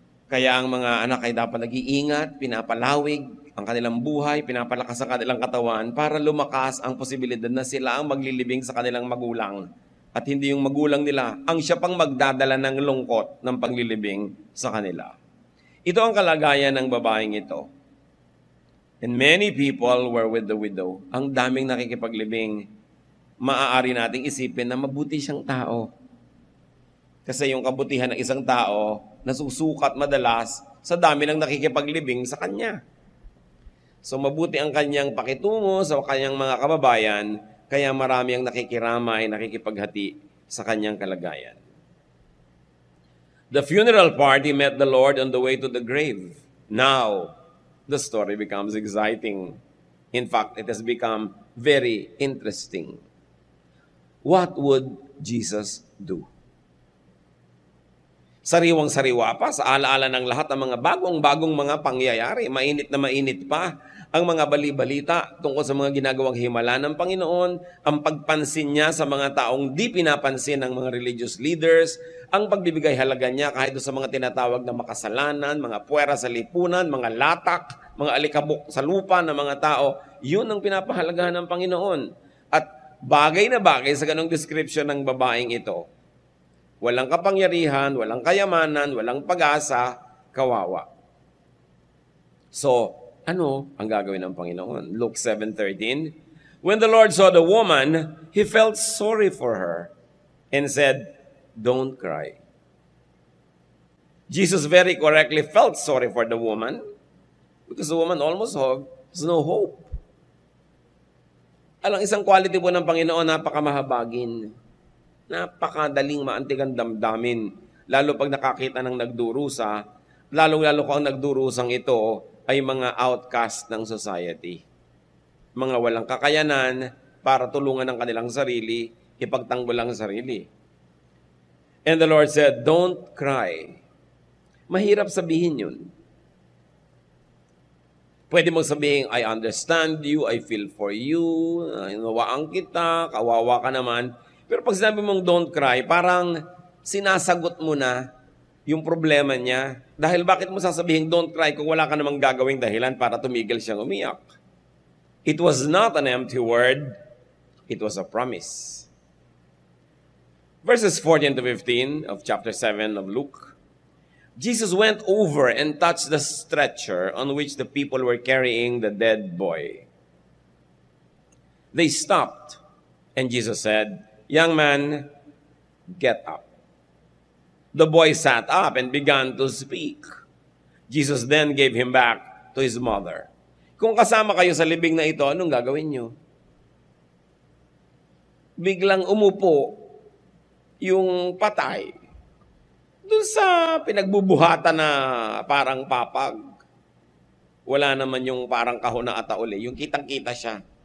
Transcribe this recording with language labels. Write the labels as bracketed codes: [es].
[tl] Kaya ang mga anak ay dapat nag-iingat, pinapalawig ang kanilang buhay, pinapalakas ang kanilang katawan para lumakas ang posibilidad na sila ang maglilibing sa kanilang magulang. At hindi yung magulang nila ang siya pang magdadala ng lungkot ng paglilibing sa kanila. Ito ang kalagayan ng babaeng ito. [en] And many people were with the widow. [tl] Ang daming nakikipaglibing. Maaari nating isipin na mabuti siyang tao. Kasi yung kabutihan ng isang tao, nasusukat madalas sa dami ng nakikipaglibing sa kanya. So mabuti ang kanyang pakitungo sa kanyang mga kababayan, kaya marami ang nakikiramay, nakikipaghati sa kanyang kalagayan. [en] The funeral party met the Lord on the way to the grave. Now, the story becomes exciting. In fact, it has become very interesting. What would Jesus do? [tl] Sariwang-sariwa pa sa alaala ng lahat ng mga bagong-bagong mga pangyayari. Mainit na mainit pa ang mga bali-balita tungkol sa mga ginagawang himala ng Panginoon, ang pagpansin niya sa mga taong di pinapansin ng mga religious leaders, ang pagbibigay halaga niya kahit sa mga tinatawag na makasalanan, mga puwera sa lipunan, mga latak, mga alikabok sa lupa ng mga tao, yun ang pinapahalagahan ng Panginoon. At bagay na bagay sa ganong description ng babaeng ito. Walang kapangyarihan, walang kayamanan, walang pag-asa, kawawa. So, ano ang gagawin ng Panginoon? [en] Luke 7:13, when the Lord saw the woman, He felt sorry for her and said, "Don't cry." Jesus very correctly felt sorry for the woman because the woman almost has no hope. [tl] Alang isang quality po ng Panginoon, napakamahabagin. Napakadaling maantigang damdamin. Lalo pag nakakita ng nagdurusa, lalong-lalo kung ang nagdurusang ito ay mga outcast ng society. Mga walang kakayanan para tulungan ang kanilang sarili, ipagtanggol ang sarili. [en] And the Lord said, "Don't cry." [tl] Mahirap sabihin yun. Pwede mong sabihin, [en] "I understand you, I feel for you, [tl] hinawaan kita, kawawa ka naman." Pero pag sinabi mong don't cry, parang sinasagot mo na yung problema niya. Dahil bakit mo sasabihin don't cry kung wala ka namang gagawing dahilan para tumigil siyang umiyak? [en] It was not an empty word. It was a promise. Verses 14 to 15 of chapter 7 of Luke. Jesus went over and touched the stretcher on which the people were carrying the dead boy. They stopped, and Jesus said, "Young man, get up." The boy sat up and began to speak. Jesus then gave him back to his mother. [tl] Kung kasama kayo sa libing na ito, anong gagawin nyo? Biglang umupo yung patay doon sa pinagbubuhatan na parang papag. Wala naman yung parang kahon na atauli. Yung kitang-kita siya.